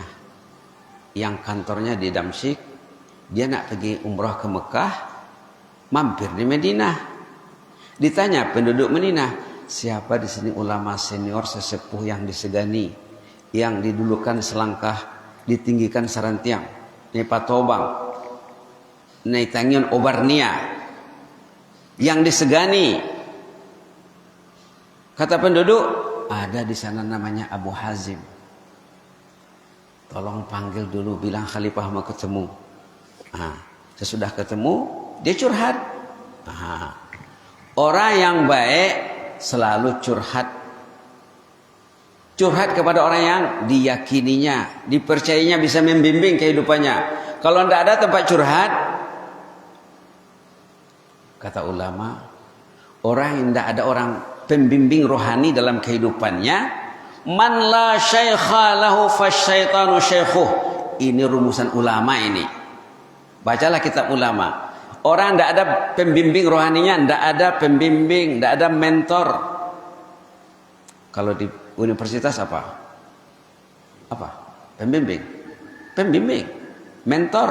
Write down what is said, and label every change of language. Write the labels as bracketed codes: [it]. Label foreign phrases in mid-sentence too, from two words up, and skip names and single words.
[id] Yang kantornya di Damsyik. Dia nak pergi umrah ke Mekah. Mampir di Madinah. Ditanya penduduk Madinah, siapa di sini ulama senior sesepuh yang disegani, yang didulukan selangkah, ditinggikan sarantiang, [btm] ni patobang, ni tangion obarnia, [id] yang disegani. Kata penduduk, ada di sana namanya Abu Hazim. Tolong panggil dulu, bilang khalifah mau ketemu. Sesudah ketemu, dia curhat. Orang yang baik selalu curhat. Curhat kepada orang yang diyakininya, dipercayainya bisa membimbing kehidupannya. Kalau tidak ada tempat curhat, kata ulama, orang yang tidak ada orang pembimbing rohani dalam kehidupannya, [ar] من لا شيخ له فالشيطان شيخه. [id] Ini rumusan ulama ini. Bacalah kitab ulama. Orang tidak ada pembimbing rohaninya, tidak ada pembimbing, tidak ada mentor. Kalau di universitas apa? Apa? Pembimbing. Pembimbing. Mentor.